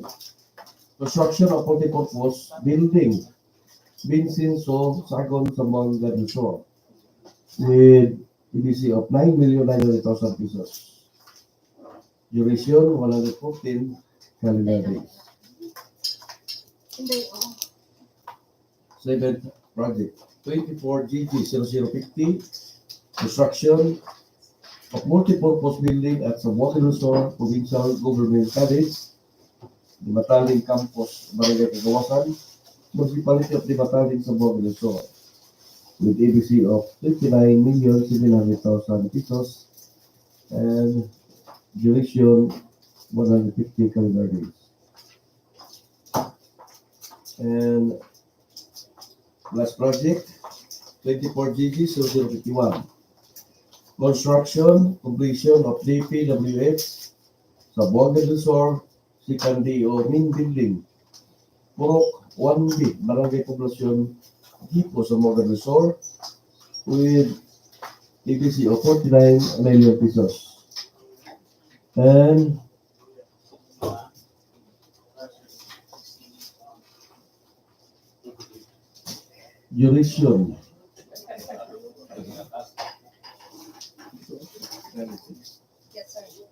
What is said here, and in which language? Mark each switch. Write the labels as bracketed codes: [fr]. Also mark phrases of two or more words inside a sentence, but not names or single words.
[en] Construction of multipurpose building, Basins, Saloagan, Zamboanga del Sur, with EBC of 9,900,000 pesos. Duration, 114 calendar days. Seventh project, 24GG0050. Construction of multipurpose building at Zamboanga del Sur Provincial Government College, Dimataling Campus, Barangay Kagawasan, Municipality of Dimataling, Zamboanga del Sur, with ABC of 59,700,000 pesos and duration 150 calendar days. And last project, 24GG0051. Construction, completion of DPWH, Zamboanga del Sur, second DEO main building, Purok 1B, Barangay Poblacion, Hipo, Zamboanga del Sur, with EBC of 49 million pesos. And duration, Yes, sir.